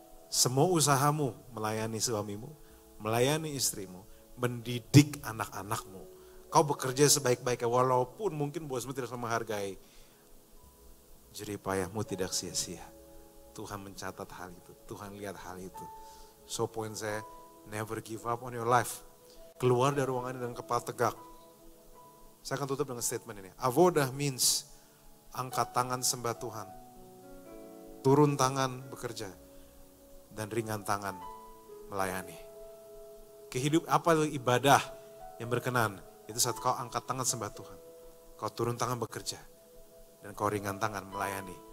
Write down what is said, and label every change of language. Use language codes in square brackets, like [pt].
[id] Semua usahamu melayani suamimu, melayani istrimu, mendidik anak-anakmu. Kau bekerja sebaik-baiknya walaupun mungkin bosmu tidak menghargai. Jerih payahmu tidak sia-sia. Tuhan mencatat hal itu, Tuhan lihat hal itu. So poin saya, [en] never give up on your life. [id] Keluar dari ruangan dengan kepala tegak. Saya akan tutup dengan statement ini. Avodah means angkat tangan sembah Tuhan, turun tangan bekerja, dan ringan tangan melayani. Apa ibadah yang berkenan? Itu saat kau angkat tangan sembah Tuhan, kau turun tangan bekerja, dan kau ringan tangan melayani.